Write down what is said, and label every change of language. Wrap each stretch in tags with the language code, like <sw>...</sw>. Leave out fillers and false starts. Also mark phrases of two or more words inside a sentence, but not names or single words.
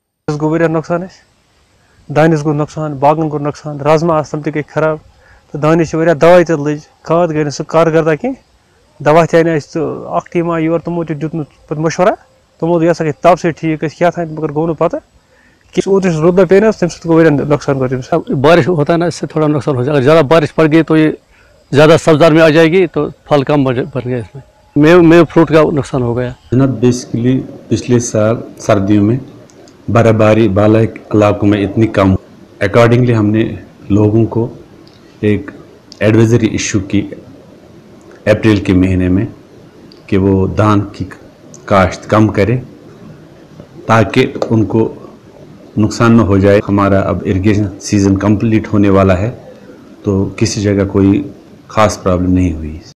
<ks>گو واریاہ نقصان اَسہِ دانٮ۪س گوٚو نۄقصان باغن گوٚو نۄقصان رازما آسہٕ تِم تہِ گٔے خراب تہٕ دانٮ۪س چھِ واریاہ دوا تہِ لٔج کھاد گٔے نہٕ سُہ کارگردہ کینٛہہ دوا تہِ آیہِ نہٕ اَسہِ تہٕ اکھ ٹیٖم آو یور تِمو تہِ دیُت نہٕ پَتہٕ مَشوَرہ تِمو دوٚپ یہِ ہسا گٔے تاپہٕ سۭتۍ ٹھیٖک أسۍ کیٛاہ تھام مگر گوٚو نہٕ پَتہٕ کہِ اوترٕ یُس روٗد پیٚیہِ نہٕ حظ تَمہِ سۭتۍ گوٚو واریاہ نۄقصان گوٚو تٔمِس</ks> <ur>بارش ہوتا ہے نا اس سے تھوڑا نقصان ہو جائے اگر زیادہ بارش پڑ گئی تو یہ زیادہ سبزار میں آ جائے گی تو پھل کم بن گیا اس میں میوے فروٹ کا نقصان ہو گیا جناب بیسیکلی پچھلے سال سردیوں میں برف باری بالا علاقوں میں اتنی کم اکارڈنگلی ہم نے لوگوں کو ایک</ur> <en>advisory issue</en> <ur>کی اپریل کے مہینے میں کہ وہ دھان کی کاشت کم کرے تاکہ ان کو نقصان نہ ہو جائے ہمارا اب</ur> <en>irrigation season complete</en> <ur>ہونے والا ہے تو کسی جگہ کوئی خاص پرابلم نہیں ہوئی</ur>